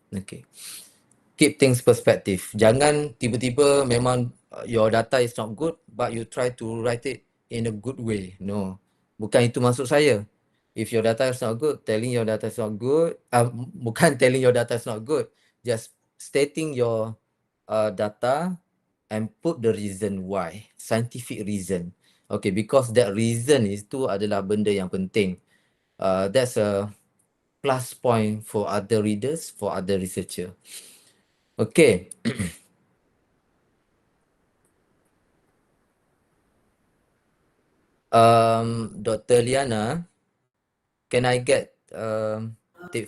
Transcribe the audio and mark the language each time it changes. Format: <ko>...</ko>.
<en>Okay, keep things perspective.</en> <ms>Jangan tiba-tiba memang</ms> <en>your data is not good but you try to write it in a good way. No,</en> <ms>bukan itu maksud saya.</ms> <en>If your data is not good, telling your data is not good,</en> <ms>bukan</ms> <en>telling your data is not good, just stating your data and put the reason why, scientific reason. Okay, because that reason</en> <ms>itu adalah</ms> <en>benda yang penting. That's a plus point for other readers, for other researcher. Okay. Dr. Liana, can I get take</en>